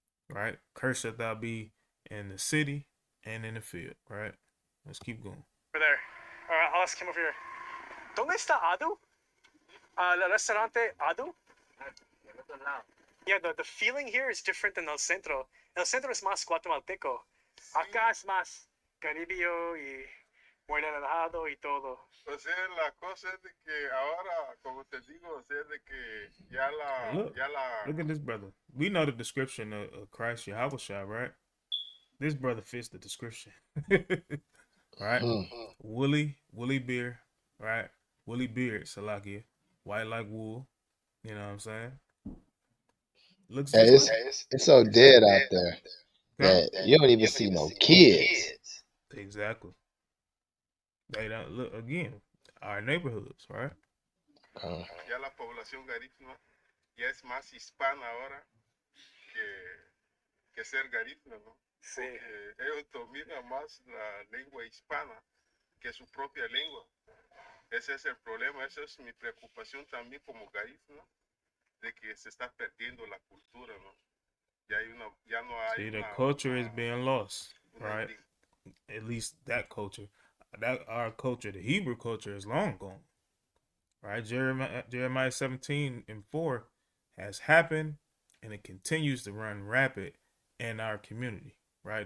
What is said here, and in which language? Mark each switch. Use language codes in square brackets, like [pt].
[en] Right, cursed shalt thou be in the city and in the field. Right, let's keep going. Over there. All right, I'll ask him over here. [es] ¿Dónde está Adu? El restaurante Adu? [en] Yeah, the feeling here is different than El Centro. [es] El Centro es más guatemalteco. Acá es más caribio y muy relajado y todo. O sea, la cosa es de que ahora, como te digo, o sea, de que ya [en] Look at this brother. We know the description of Christ Yahushua, right? This brother fits the description. Right? Woolly beard, right? Woolly beard, Salakia. White like wool. You know what I'm saying? Looks Hey, just like it's so dead out there huh? that you don't even see no kids. Exactly. They don't look again. Our neighborhoods, right? [es] ya la población garífuna ya es más hispana ahora que ser garífuna, ¿no? Sí. Porque ellos dominan más la lengua hispana que su propia lengua. Ese es el problema, esa es mi preocupación también como garífuna, de que se está perdiendo la cultura, ¿no? Ya no hay [en] See, the culture is being lost, right? link. At least that culture. That our culture, the Hebrew culture, is long gone. Right? Jeremiah 17:4 has happened and it continues to run rapid in our community. Right?